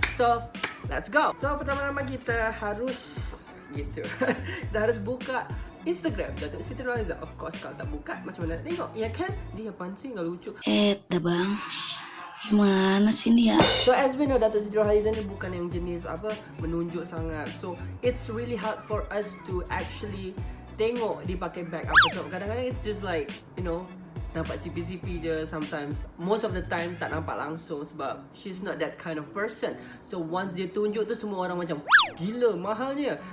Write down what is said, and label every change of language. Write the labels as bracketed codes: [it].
[en] So let's go. [ms] So pertama-tama kita harus kita harus buka Instagram Datuk Siti Nurhaliza. Of course kalau tak buka macam mana nak tengok, ya kan? [id] Dia apaan sih, gak lucu. Dah bang, gimana sih ini ya? [en] So as we know, [ms] Datuk Siti Nurhaliza ni bukan yang jenis apa menunjuk sangat. [en] So it's really hard for us to actually [ms] tengok dia pakai bag apa. [en] So [ms] kadang-kadang [en] it's just like, you know, [ms] nampak sipi-sipi je [en] sometimes. Most of the time [ms] tak nampak langsung sebab [en] she's not that kind of person. [ms] So once dia tunjuk tu semua orang macam gila mahalnya.